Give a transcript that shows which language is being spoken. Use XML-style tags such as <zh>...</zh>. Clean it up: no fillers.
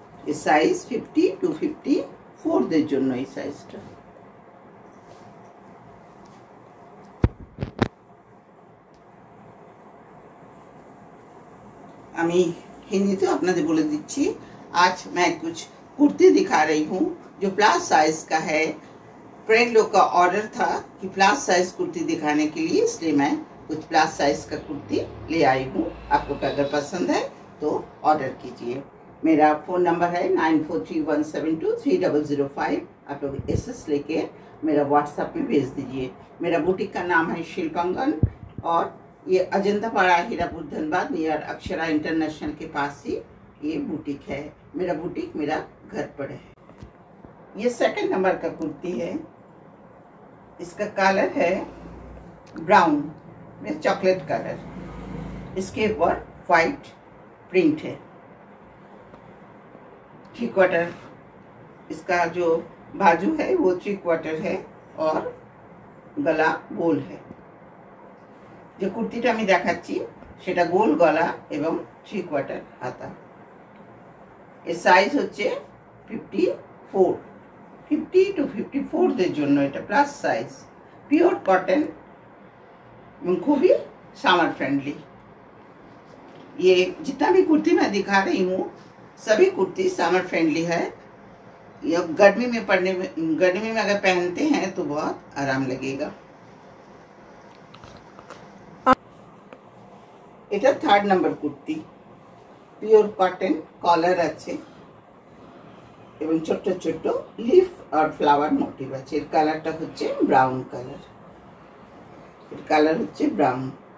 <bn>এই size 50 to 54 দের জন্য এই সাইজটা। আমি हिंदी আপনাদের বলে দিচ্ছি।</bn> <hi>आज मैं कुछ कुर्ती दिखा रही हूँ जो प्लस साइज का है। फ्रेंड लोग का ऑर्डर था कि प्लस साइज कुर्ती दिखाने के लिए, इसलिए मैं कुछ प्लस साइज का कुर्ती ले आई हूँ। आपको अगर पसंद है तो ऑर्डर कीजिए। मेरा फ़ोन नंबर है 9431723005। आप लोग एसएस लेके मेरा व्हाट्सएप में भेज दीजिए। मेरा बुटीक का नाम है शिल्पांगन और ये अजंता पाड़ा हीरापुर धनबाद नियर अक्षरा इंटरनेशनल के पास ही ये बुटीक है। मेरा बुटीक मेरा घर पर है। ये सेकंड नंबर का कुर्ती है, इसका कलर है ब्राउन में चॉकलेट कलर, इसके ऊपर वाइट प्रिंट है। 3/4 इसका जो बाजू है वो 3/4 है और गला गोल है।</hi> <bn>যে কুর্তিটা আমি দেখাচ্ছি সেটা গোল গলা এবং 3/4 হাতা। এর সাইজ হচ্ছে 54, 50 to 54 দের জন্য এটা প্লাস साइज।</bn> <hi>प्योर कॉटन, खूबी समर फ्रेंडली। ये जितना भी कुर्ती मैं दिखा रही हूँ सभी कुर्ती समर फ्रेंडली है। ये गर्मी में अगर पहनते हैं तो बहुत आराम लगेगा।</hi> <bn>এটা third number kurti, pure cotton, কলার আছে এবং ছোট ছোট লিফ আর ফ্লাওয়ার মোটিভ আছে। এর কালারটা হচ্ছে ব্রাউন কালার, এর কালার হচ্ছে ব্রাউন।</bn>